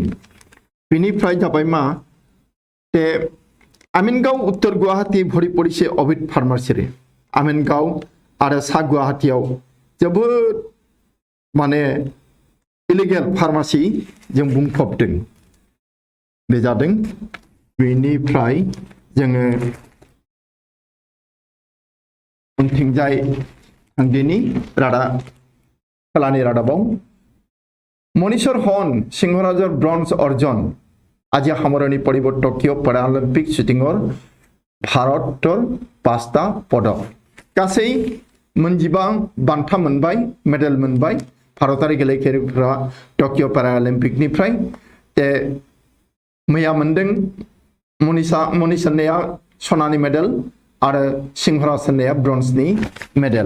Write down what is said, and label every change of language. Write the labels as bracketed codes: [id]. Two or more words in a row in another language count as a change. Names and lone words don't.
[brx] बिनिफ्राय जाबाय मा ते आमिनगाव उत्तर गुवाहाटी भरि परिसे अबैध फार्मासिरे आमिनगाव आरो सा गुवाहाटीयाव जोबोद माने इलिगेल फार्मासि जों बुंफबदों बे जादों। बेनिफ्राय जोङो उनथिंजाय थांदिनि खोलानि रादाबाव मनीश्वर हन सिंहराजर ब्रन्ज अर्जन [as] আজি সামৰণি পৰিব টকিঅ' পেৰালিম্পিক শ্বুটিঙৰ [brx] भारतर [as] 5টা পদক [brx] गासै 15 बान्था मोनबाय मेडेल मोनबाय भारतारि गेलेगिरिफोरा टकिअ' पेरालिम्पिकनिफ्राय ते मैया मोनदों मनीषा सनानि मेडेल आरो सिंहराजनिया ब्रन्जनि मेडेल।